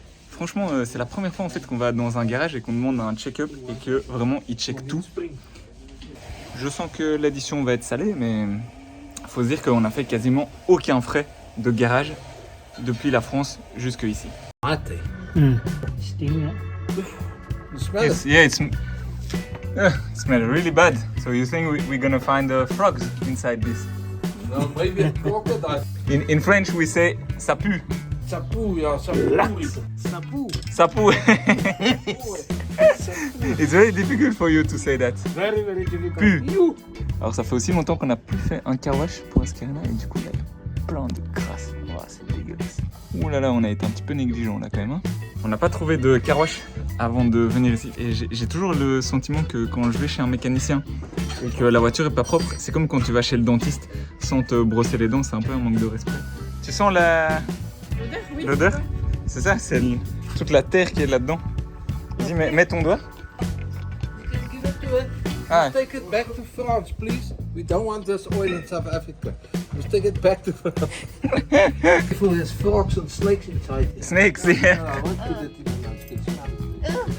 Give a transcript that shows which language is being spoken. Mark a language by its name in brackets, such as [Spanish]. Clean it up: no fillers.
[French] Franchement, c'est la première fois en fait qu'on va dans un garage et qu'on demande un check-up et que vraiment il check tout. Je sens que l'addition va être salée, mais faut se dire qu'on a fait quasiment aucun frais de garage depuis la France jusque ici. [English] Mate. Steam, You smell it? Yeah, it smells really bad. So you think we're gonna find frogs inside this? No, maybe a crocodile. In French we say [French] ça pue. Ça pue, [English] yeah, [French] ça pue. Ça pue. Ça pue. [English] It's very difficult for you to say that. Very, very difficult. [French] Pue. [English] You. [French] Alors ça fait aussi longtemps qu'on n'a plus fait un car wash pour Ascarina et du coup là il y a plein de crasse. Oh, c'est dégueulasse. Ouh là là, on a été un petit peu négligent là quand même. Hein. On n'a pas trouvé de car wash avant de venir ici. Et j'ai toujours le sentiment que quand je vais chez un mécanicien et que la voiture est pas propre, c'est comme quand tu vas chez le dentiste sans te brosser les dents, c'est un peu un manque de respect. Tu sens la... L'odeur, oui. L'odeur? C'est ça, c'est toute la terre qui est là-dedans. Vas-y, mets ton doigt. [English] Give it to it. Ah. Take it back to France, please. We don't want this oil in South Africa. Just take it back to France. There's frogs and snakes inside here. Snakes, yeah. No, I won't put it in the kitchen.